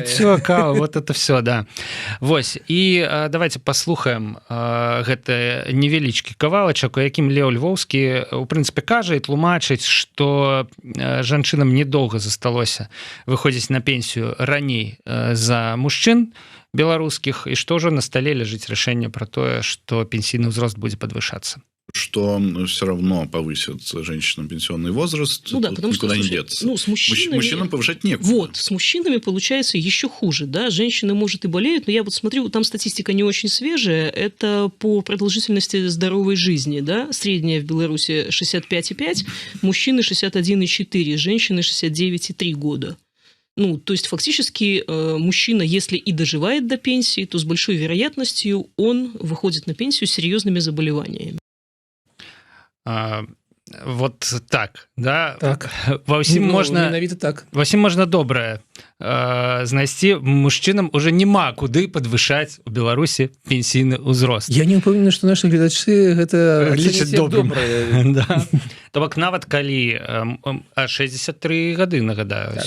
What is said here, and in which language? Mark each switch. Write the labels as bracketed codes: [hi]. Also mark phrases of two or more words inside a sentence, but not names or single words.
[be] жыццё, кава, [ru] вот это все, да. [be] Вось, і давайте паслухаем гэты невялічкі кавалачак, у якім Леў Львовскі, у прынцыпе, кажа і тлумачыць, што жанчынам недоўга засталося выходзіць на пенсію раней за мужчын беларускіх, і што ўжо на стале ляжыць рашэнне пра тое, што пенсійны ўзрост будзе падвышацца. [ru] Что все равно повысится женщинам пенсионный возраст, ну да, потому никуда что, не деться. Ну, с мужчинам повышать некуда. Вот, с мужчинами получается еще хуже, да, женщины, может, и болеют, но я вот смотрю, там статистика не очень свежая, это по продолжительности здоровой жизни, да, средняя в Беларуси 65,5, мужчины 61,4, женщины 69,3 года. Ну, то есть фактически мужчина, если и доживает до пенсии, то с большой вероятностью он выходит на пенсию с серьезными заболеваниями. Вот так, да? Так. [be] Ва ўсім можна... Менавіта так. Ва ўсім можна добрае знайсці. Мужчынам уже няма куды падвышаць у Беларусі пенсійны ўзрост. Я не ўпэўнены, што нашы гледачы гэта лічаць добрым. [ru] Да. [be] То бок нават калі 63 гады, нагадаю, так.